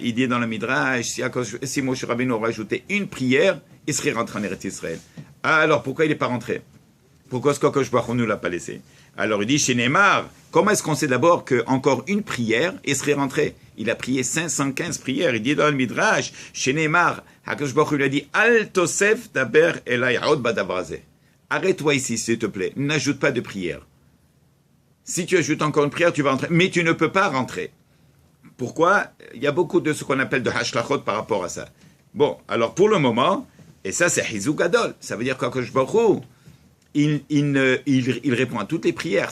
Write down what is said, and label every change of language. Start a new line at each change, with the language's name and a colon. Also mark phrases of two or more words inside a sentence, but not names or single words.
French: Il dit dans le Midrash, si Moshe Rabbeinu aurait ajouté une prière, il serait rentré en Eretz Israël. Ah, alors pourquoi il n'est pas rentré? Pourquoi est-ce qu'Akadosh Baruch Hu ne l'a pas laissé? Alors il dit chez Neymar, comment est-ce qu'on sait d'abord qu'encore une prière, il serait rentré? Il a prié 515 prières. Il dit dans le Midrash, chez Neymar,
Hebrew: Hakadosh Baruch Hu
French: lui a dit,
Hebrew: אל תוסף דבר אלי עוד בדבר הזה.
French: Arrête-toi ici, s'il te plaît. N'ajoute pas de prière. Si tu ajoutes encore une prière, tu vas rentrer. Mais tu ne peux pas rentrer. Pourquoi? Il y a beaucoup de ce qu'on appelle de hashlachot par rapport à ça. Bon, alors pour le moment, et ça c'est
Hebrew: חידוש גדול,
French: ça veut dire qu'Hakadosh Baruch Hu, il répond à toutes les prières.